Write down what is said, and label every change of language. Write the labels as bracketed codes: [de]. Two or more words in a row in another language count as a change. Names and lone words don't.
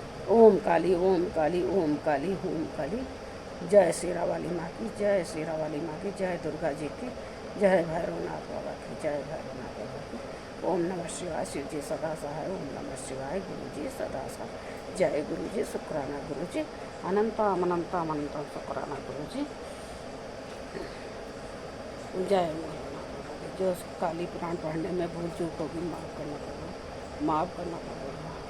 [hi] ओम काली ओम काली ओम काली ओम काली। जय शेरा वाली माँ की, जय शेरा वाली माँ की, जय दुर्गा जी की, जय भैरवनाथ बाबा की, जय भैरवनाथ बाबा की। [sa] ओम नमः शिवाय। [hi] शिव जी सदा सहाय। [sa] ओम नमः शिवाय। [hi] गुरु जी सदा सहाय। जय गुरु जी। शुक्राना गुरु जी। अनंतम अनंतम अनंतम शुक्राना गुरु जी। जय भैरवनाथ बाबा की। जो काली पुराण पढ़ने में भूल चूक होगी माफ़ करना पड़ेगा, माफ़ करना पड़ेगा।